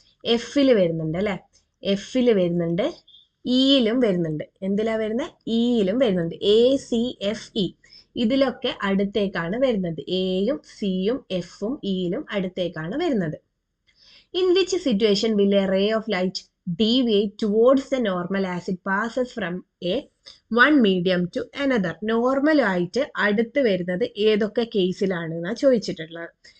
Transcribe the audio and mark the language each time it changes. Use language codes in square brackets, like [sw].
[ml] എഫില് വരുന്നുണ്ട് അല്ലെ. എഫില് വരുന്നുണ്ട്. ഇയിലും വരുന്നുണ്ട്. എന്തിലാ വരുന്നത്? ഇയിലും വരുന്നുണ്ട്. ACFE ഇതിലൊക്കെ അടുത്തേക്കാണ് വരുന്നത്. എയും സിയും എഫും ഇയിലും അടുത്തേക്കാണ് വരുന്നത്. [en] In which situation will a ray of light deviate towards the normal as it passes from a one medium to another. [ml] Normal ആയിട്ട് അടുത്ത് വരുന്നത് ഏതൊക്കെ കേസിലാണ് എന്നാ ചോദിച്ചിട്ടുള്ളത്.